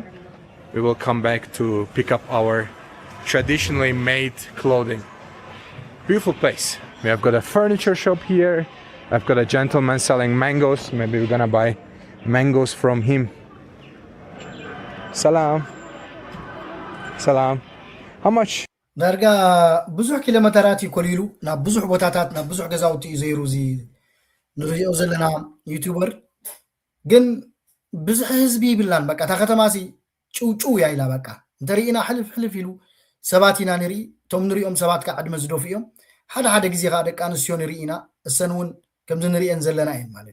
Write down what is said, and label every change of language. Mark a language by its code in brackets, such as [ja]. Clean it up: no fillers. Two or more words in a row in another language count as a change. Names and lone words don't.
[en] we will come back to pick up our traditionally made clothing. Beautiful place. We have got a furniture shop here. I've got a gentleman selling mangoes. Maybe we're gonna buy mangoes from him. [ar] سلام. سلام. [en] How much [ti] ዳርጋ ብዙሕ ኪሎሜተራት ይኮሊሉ ናብ ብዙሕ ቦታታት ናብ ብዙሕ ገዛውቲ እዩ ዘይሩ እዚ ንሪኦ ዘለና ዩቱበር ግን ብዙሕ ህዝቢ ይብላን በቃ እታ ከተማሲ ጭውጭው እያ ኢላ በቃ እንተሪኢና ሕልፍ ሕልፍ ኢሉ ሰባት ኢና ንርኢ እቶም ንሪኦም ሰባት ከዓ ዕድመ ዝደፉ እዮም ሓደ ሓደ ግዜ ከዓ ደቂ ኣንስትዮ ንርኢ ኢና እሰን እውን ከምዚ ንሪአን ዘለና እየን ማለት